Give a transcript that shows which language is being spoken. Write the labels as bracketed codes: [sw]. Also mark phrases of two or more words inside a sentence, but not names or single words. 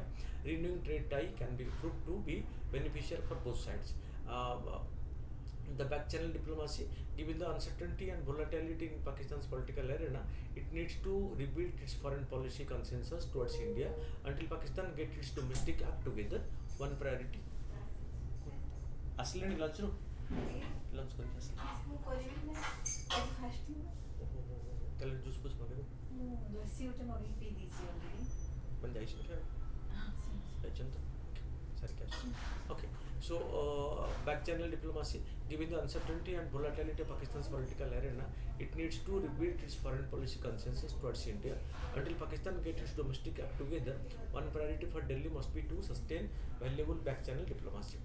[en] Renewing trade tie can be proved to be beneficial for both sides. The back channel diplomacy, given the uncertainty and volatility in Pakistan's political arena, it needs to rebuild its foreign policy consensus towards India until Pakistan gets its domestic act together. One priority. [or] ଆସିଲେଣି ଲଞ୍ଚରୁ ଲଞ୍ଚ କରିକି ଆସିଲେ ମୁଁ କରିବି ନା ଆଜି ଫାଷ୍ଟିଂ ତାହେଲେ ଜୁସ୍ ଫୁସ୍ ମଗେଇବେ ମୁଁ ଲସି ଗୋଟେ ମଗେଇ ପିଇ ଦେଇଛି ଅଲରେଡି ମାନେ ଯାଇଛନ୍ତି ଯାଇଛନ୍ତି ତ ସାରିକି ଆସୁଛନ୍ତି ଓକେ [en] so back channel diplomacy, given the uncertainty and volatility of Pakistan's political arena, it needs to rebuild its foreign policy consensus towards India until Pakistan gets its domestic act together. One priority for Delhi must be to sustain valuable back channel diplomacy.